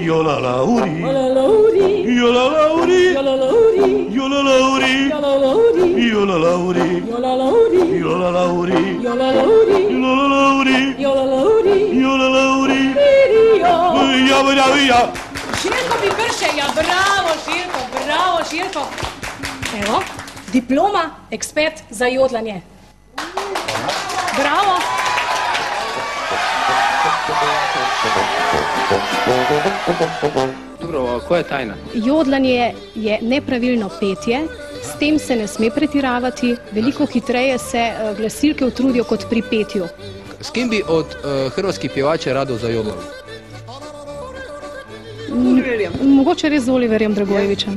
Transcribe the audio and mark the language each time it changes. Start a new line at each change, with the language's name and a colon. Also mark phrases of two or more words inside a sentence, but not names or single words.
Slovenian: Jolalauri. jolalauri, Jolalauri. jolalauri, Jolalauri. jolalauri, Jolalauri. jolalauri, Jolalauri. jolalauri, Jolalauri. jolalauri. Jolalauri. Ja. Željko bi brše, ja, bravo Željko.
Croatian: Evo, diploma, ekspert za jodlanje. Bravo. Dobro, koja je tajna?
Slovenian: Jodlanje je nepravilno petje, s tem se ne sme pretiravati, veliko hitreje se glasilke utrudijo kot pri petju.
Croatian: S kim bi od hrvatskih pjevača rado zajodlal?
Slovenian: Mogoče res z Oliverjem Dragojevićem.